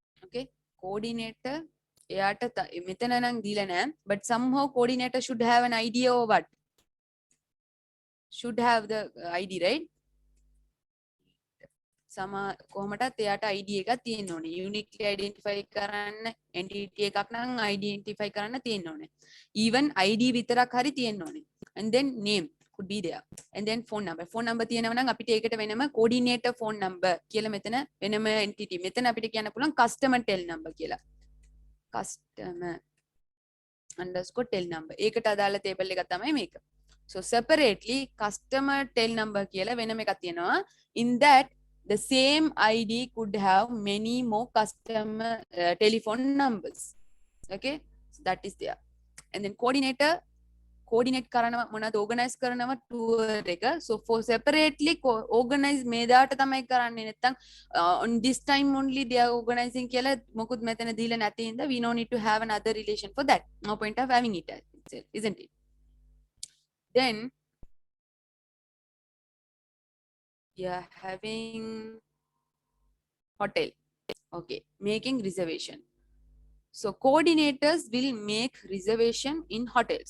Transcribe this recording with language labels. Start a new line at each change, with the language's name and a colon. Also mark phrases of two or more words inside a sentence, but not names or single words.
Sinhala: okay, coordinator එයාට මෙතන නම් දීලා නැහැ,
English: but somehow coordinator should have an idea or what, should have the ID, right?
Sinhala: සම කොහොමටත් එයාට ID එකක් තියෙන්න ඕනේ.
English: uniquely identify
Sinhala: කරන්න entity එකක් නම් identify කරන්න තියෙන්න ඕනේ. even ID විතරක් හරි තියෙන්න ඕනේ.
English: and then name could be there, and then phone number
Sinhala: තියෙනවා නම් අපිට ඒකට වෙනම
English: coordinator phone number
Sinhala: කියලා මෙතන වෙනම
English: entity,
Sinhala: මෙතන අපිට කියන්න පුළුවන්
English: customer tel number කියලා. customer underscore tel number
Sinhala: ඒකට අදාළ table එකක් තමයි මේක.
English: so separately customer tel number
Sinhala: කියලා වෙනම එකක් තියෙනවා.
English: in that the same ID could have many more customer telephone numbers. Okay, so that is there. And then coordinator coordinate
Sinhala: කරනවා මොනවද,
English: organize
Sinhala: කරනවා tour එක.
English: so for separately organize
Sinhala: මේ දාට තමයි කරන්නේ.
English: නැත්නම් on this time only they are organizing
Sinhala: කියලා මොකුත් මෙතන දීලා නැති හින්දා
English: we no need to have another relation for that. no point of having it itself, isn't it? then we are having hotel. okay, making reservation. so coordinators will make reservation in hotels.